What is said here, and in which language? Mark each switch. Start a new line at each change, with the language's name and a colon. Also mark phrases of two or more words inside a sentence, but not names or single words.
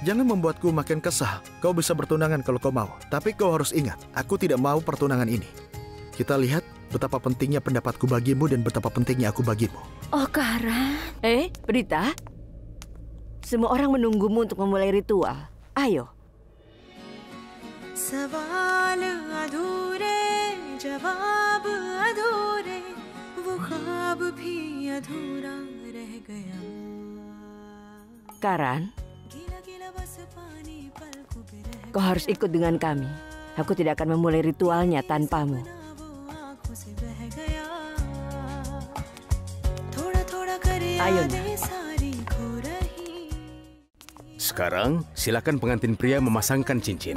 Indonesian: Jangan membuatku makin kesal. Kau bisa bertunangan kalau kau mau. Tapi kau harus ingat, aku tidak mau pertunangan ini. Kita lihat betapa pentingnya pendapatku bagimu dan betapa pentingnya aku bagimu. Oh, Karan. Prita. Semua orang menunggumu untuk memulai ritual. Ayo.
Hindi: सवाल अधूरे जवाब अधूरे वो ख्वाब भी अधूरा रह गया.
Indonesian: Karan, kau harus ikut dengan kami. Aku tidak akan memulai ritualnya tanpamu. Ayo, Sekarang, silakan pengantin pria memasangkan cincin.